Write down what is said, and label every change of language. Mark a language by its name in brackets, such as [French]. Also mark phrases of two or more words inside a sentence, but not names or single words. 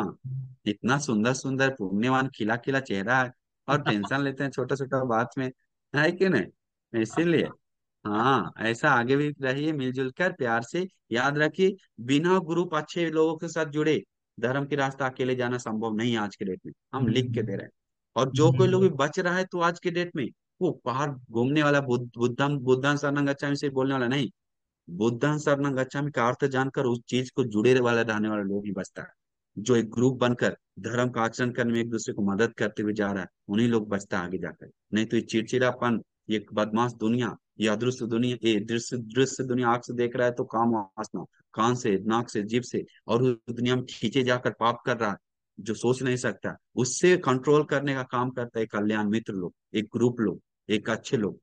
[Hindi] हाँ, इतना सुंदर सुंदर पुण्यवान खिला खिला चेहरा है, और टेंशन लेते हैं छोटा छोटा बात में, है कि नहीं? इसीलिए हाँ, ऐसा आगे भी रहिए मिलजुल कर प्यार से। याद रखिए, बिना ग्रुप अच्छे लोगों के साथ जुड़े धर्म की रास्ता अकेले जाना संभव नहीं है आज के डेट में, हम लिख के दे रहे हैं। और जो कोई लोग भी बच रहा है तो आज के डेट में वो बाहर घूमने वाला [Pali] बुद्धम बुद्धं शरणं गच्छामि [Hindi] से बोलने वाला नहीं, [Pali] बुद्धं शरणं गच्छामि [Hindi] का अर्थ जानकर उस चीज को जुड़े वाले रहने वाले लोग ही बचता है। जो एक ग्रुप बनकर धर्म का आचरण करने में एक दूसरे को मदद करते हुए जा रहा है, उन्हीं लोग बचता है आगे जाकर। नहीं तो ये चिड़चिड़ापन, ये बदमाश दुनिया, ये अदृश्य दुनिया, ये दृश्य दृश्य दुनिया आंख से देख रहा है तो काम वासना, कान से, नाक से, जीभ से, और उस दुनिया में खींचे जाकर पाप कर रहा है, जो सोच नहीं सकता, उससे कंट्रोल करने का काम करता है कल्याण मित्र लोग, एक ग्रुप लोग, एक अच्छे लोग।